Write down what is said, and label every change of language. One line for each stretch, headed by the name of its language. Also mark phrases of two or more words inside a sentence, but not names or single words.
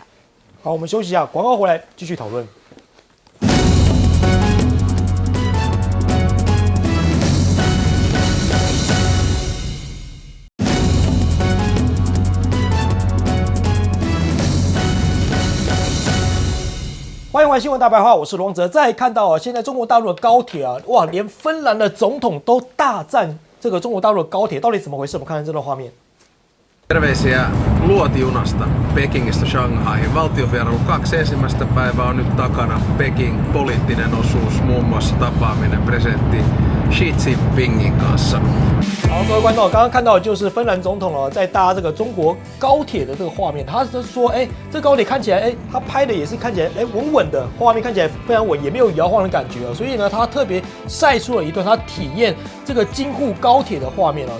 Chinese: 好，我们休息一下，广告回来继续讨论。欢迎回来新闻大白话，我是罗王哲。再看到啊，现在中国大陆的高铁啊，哇，连芬兰的总统都大赞这个中国大陆的高铁，到底怎么回事？我们看看这段画面。
Finnish: Terveisiä luotijunasta Pekingistä Shanghaihin. Valtionvierailu 2 ensimmäistä päivää on nyt takana. Peking poliittinen osuus, muun muassa tapaaminen presidentti Xi Jinpingin kanssa.
Chinese: 好，各位观众，刚刚看到的就是芬兰总统哦，在搭这个中国高铁的这个画面。他是说，这高铁看起来，他拍的也是看起来，稳稳的，画面看起来非常稳，也没有摇晃的感觉哦。所以呢，他特别晒出了一段他体验这个京沪高铁的画面哦。